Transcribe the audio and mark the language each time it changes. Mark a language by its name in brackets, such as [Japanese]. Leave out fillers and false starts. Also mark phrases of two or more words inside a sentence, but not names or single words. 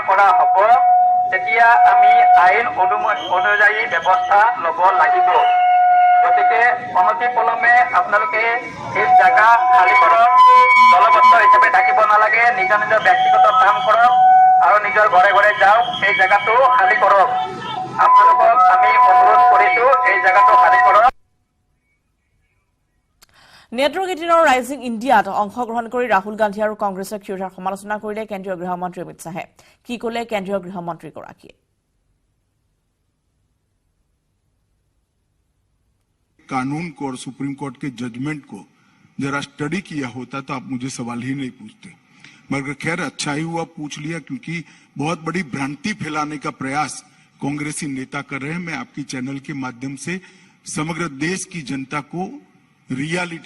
[Assamese] কৰা হ'ব তেতিয়া আমি আইন অনুযায়ী ব্যৱস্থা ল'ব লাগিব গতিকে অনতিপলমে আপোনালোকে এই জেগা খালী কৰক দলবদ্ধ হিচাপে থাকিব নালাগে নিজৰ নিজৰ ব্যক্তিগত কাম কৰক আৰু নিজৰ ঘৰে ঘৰে যাওক এই জেগাটো খালী কৰক আপোনালোকক আমি অনুৰোধ কৰিছোঁ এই জেগাটো খালী কৰক নেটৱৰ্ক 18 ৰাইজিং ইণ্ডিয়াত অংশগ্ৰহণ কৰি ৰাহুল গান্ধী আৰু কংগ্ৰেছৰ ক্ষুদ্ৰ সমালোচনা কৰিলে কেন্দ্ৰীয় গৃহমন্ত্ৰী অমিত শ্বাহে কি ক'লে কেন্দ্ৰীয় গৃহমন্ত্ৰীগৰাকীয়ে [Hindi] कानून को और सुप्रीम कोर्ट के जजमेंट को जरा स्टडी किया होता तो आप मुझे सवाल ही नहीं पूछते मगर खैर अच्छा ही हुआ पूछ लिया क्योंकि बहुत बड़ी भ्रांति फैलाने का प्रयास कांग्रेसी नेता कर रहे हैं मैं आपकी चैनल के माध्यम से समग्र देश की जनता को रियलिटी